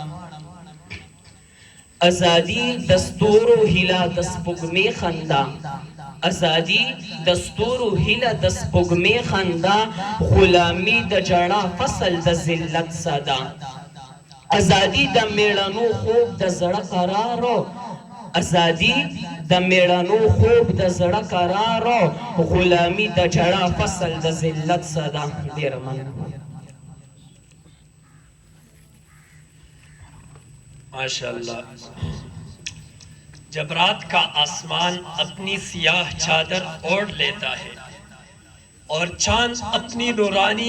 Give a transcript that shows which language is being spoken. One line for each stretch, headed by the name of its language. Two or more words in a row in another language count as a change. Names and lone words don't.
Pashto: ازادي دستورو هیله د سپوږمۍ خندا ازادي دستورو هیله د سپوږمۍ خندا غلامي د جړا فصل د ذلت صدا ازادي د میړنو خوب د زړه قرارو ازادي د میړنو خوب د زړه قرارو غلامي د جړا فصل د ذلت صدا ډېره مننه
Urdu: ماشاءاللہ جب رات کا آسمان اپنی سیاہ چادر اوڑھ لیتا ہے اور چاند اپنی نورانی